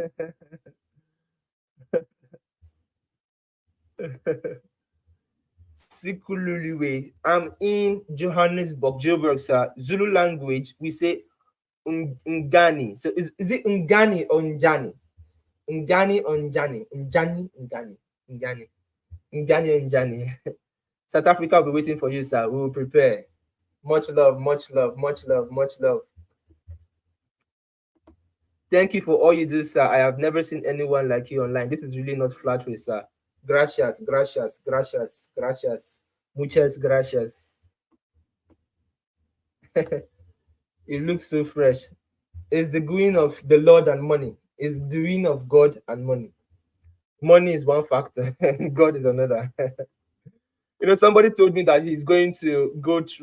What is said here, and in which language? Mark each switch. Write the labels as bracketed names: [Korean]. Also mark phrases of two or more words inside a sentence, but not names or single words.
[Zulu] Sikululiwe. [English] I'm in Johannesburg, Joburg, sir. Zulu language, we say Ngani. So is it Ngani or Njani? Ngani or Njani? Njani, Ngani, Ngani. Ngani or Njani. South Africa will be waiting for you, sir. We will prepare. Much love, much love, much love, much love. Thank you for all you do, sir. I have never seen anyone like you online. This is really not flattery, sir. [Spanish] Gracias, gracias, gracias, gracias. Muchas gracias. [English] It looks so fresh. It's the going of the Lord and money. It's the doing of God and money. Money is one factor, God is another. Somebody told me that he's going to go through.